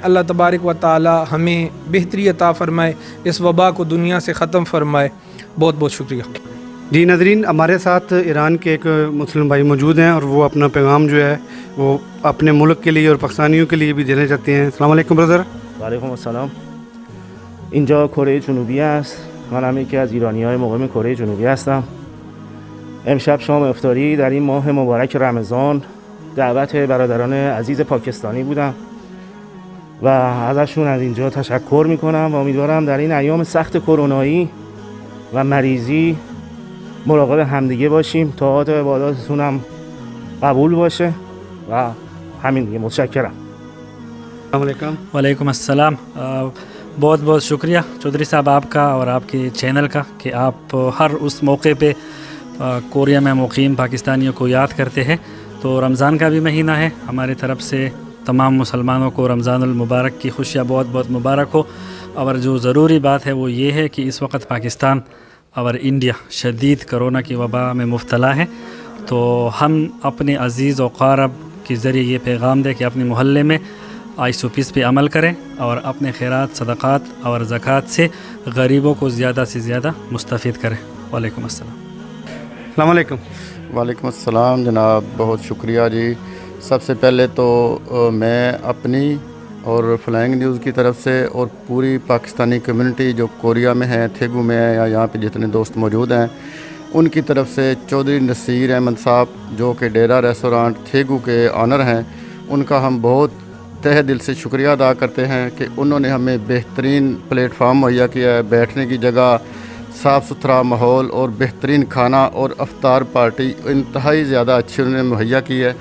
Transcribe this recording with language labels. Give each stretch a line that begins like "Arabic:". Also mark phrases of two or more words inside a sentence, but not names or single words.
Urdu: اللہ تبارک و تعالیٰ ہمیں بہتری عطا فرمائے، اس وبا کو دنیا سے ختم فرمائے. بہت بہت شکریہ. جی ناظرین، ہمارے ساتھ ایران کے ایک مسلم بھائی موجود ہیں اور وہ اپنا پیغام جو ہے وہ اپنے ملک کے لیے اور پاکستانیوں کے لیے بھی دینا چاہتے ہیں. السلام علیکم بردر. وعلیکم السلام.
Persian: اینجا کره جنوبی است. من هم یکی از ایرانی‌های مقیم کره جنوبی هستم. امشب شام افطاری در این ماه مبارک رمضان دعوت برادران عزیز پاکستانی بودم و ازشون از اینجا تشکر میکنم و امیدوارم در این ایام سخت کرونایی و مریضی مراقب همدیگه باشیم، طاعات و عباداتتون هم قبول باشه و همین دیگه. متشکرم.
Urdu: وعلیکم السلام. بہت بہت شکریہ چوہدری صاحب آپ کا اور آپ کے چینل کا کہ آپ ہر اس موقعے پہ کوریا میں مقیم پاکستانیوں کو یاد کرتے ہیں. تو رمضان کا بھی مہینہ ہے، ہمارے طرف سے تمام مسلمانوں کو رمضان المبارک کی خوشیاں بہت بہت مبارک ہو. اور جو ضروری بات ہے وہ یہ ہے کہ اس وقت پاکستان اور انڈیا شدید کورونا کی وبا میں مبتلا ہے، تو ہم اپنے عزیز و قارب کے ذریعے یہ پیغام دیں کہ اپنے محلے میں SOPs پہ عمل کریں اور اپنے خیرات، صدقات اور زکات سے غریبوں کو زیادہ سے زیادہ مستفید کریں. وعلیکم السلام. السلام علیکم. وعلیکم السلام جناب, بہت شکریہ جی. سب سے پہلے تو میں اپنی اور فلائنگ نیوز کی طرف سے اور پوری پاکستانی کمیونٹی جو کوریا میں ہے، تھیگو میں ہے یا یہاں پہ جتنے دوست موجود ہیں، ان کی طرف سے چوہدری نصیر احمد صاحب جو کہ ڈیرہ ریسٹورنٹ تھیگو کے اونر ہیں، ان کا ہم بہت تہہ دل سے شکریہ ادا کرتے ہیں کہ انہوں نے ہمیں بہترین پلیٹ فارم مہیا کیا ہے، بیٹھنے کی جگہ، صاف ستھرا ماحول اور بہترین کھانا اور افطار پارٹی انتہائی زیادہ اچھی انہوں نے مہیا کی ہے.